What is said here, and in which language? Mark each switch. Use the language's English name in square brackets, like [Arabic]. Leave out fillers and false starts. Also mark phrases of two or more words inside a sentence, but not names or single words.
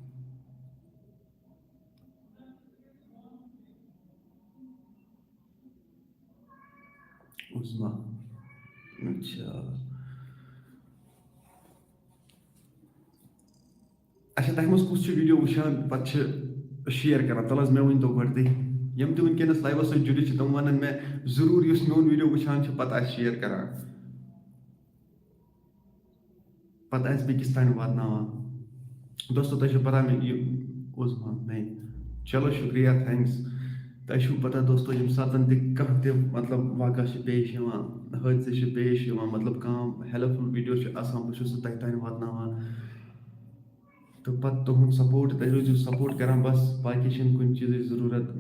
[Kashmiri] عظما، اچھا تۄہہِ منٛز کُس چھُ ویٖڈیو وٕچھان پتہٕ چھِ شِیر کران؟ تَلہٕ حظ مےٚ ؤنۍتو گۄڈٕ تُہۍ، یِم تہِ وٕنکٮ۪نس لایوَس سۭتۍ جُڑِتھ چھِ تِم وَنن مےٚ ضروٗر یُس میون ویٖڈیو وٕچھان چھُ پتہٕ آسہِ شِیر کران۔ پتہ اس بیٚکِس تانۍ واتناوان. دوستو تۄہہِ چھو پتہ مےٚ یہِ اوس میں [Urdu] چلو شُکریہ [Kashmiri] تھینکس. تۄہہِ چھو پتہ دوستو ییٚمہِ ساتہٕ تہِ کانٛہہ تہِ مطلب واقعہ چھِ پیش یِوان, حٲدثہٕ چھِ پیش یِوان, مطلب کانٛہہ [English] helpful video [Kashmiri] چھُ آسان, بہٕ چھُس سُہ تۄہہِ تانۍ واتناوان. تہٕ پتہٕ تُہُنٛد سپوٹ, تُہۍ روٗزِو سپوٹ کران بس, باقٕے چھِنہٕ کُنہِ چیٖزٕچ ضروٗرت.